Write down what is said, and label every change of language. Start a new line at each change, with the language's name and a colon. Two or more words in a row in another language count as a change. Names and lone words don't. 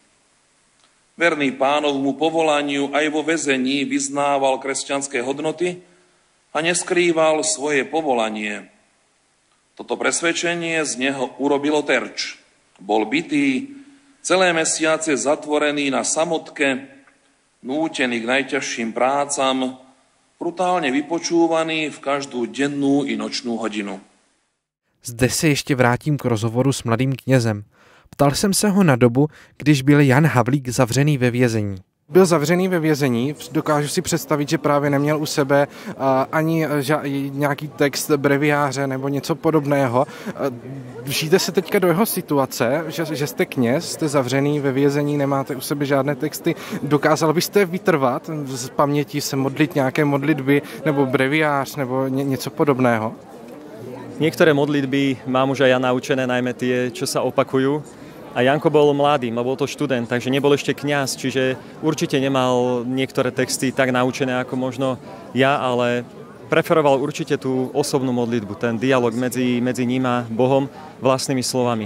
Slovak: Verný Pánovmu povolaniu aj vo väzení vyznával kresťanské hodnoty a neskrýval svoje povolanie. Toto presvedčenie z neho urobilo terč. Bol bitý, celé mesiace zatvorený na samotke, nútený k najťažším prácam, brutálne vypočúvaný v každú dennú i nočnú hodinu.
Czech: Zde se ještě vrátím k rozhovoru s mladým knězem. Ptal jsem se ho na dobu, když byl Jan Havlík zavřený ve vězení. Byl zavřený ve vězení, dokážu si představit, že právě neměl u sebe ani nějaký text breviáře nebo něco podobného. Vžijte se teďka do jeho situace, že jste kněz, jste zavřený ve vězení, nemáte u sebe žádné texty. Dokázal byste vytrvat z paměti, se modlit nějaké modlitby nebo breviář nebo něco podobného?
Slovak: Niektoré modlitby mám už aj ja naučené, najmä tie, čo sa opakujú. A Janko bol mladý, bol to študent, takže nebol ešte kňaz, čiže určite nemal niektoré texty tak naučené ako možno ja, ale preferoval určite tú osobnú modlitbu, ten dialog medzi ním a Bohom vlastnými slovami.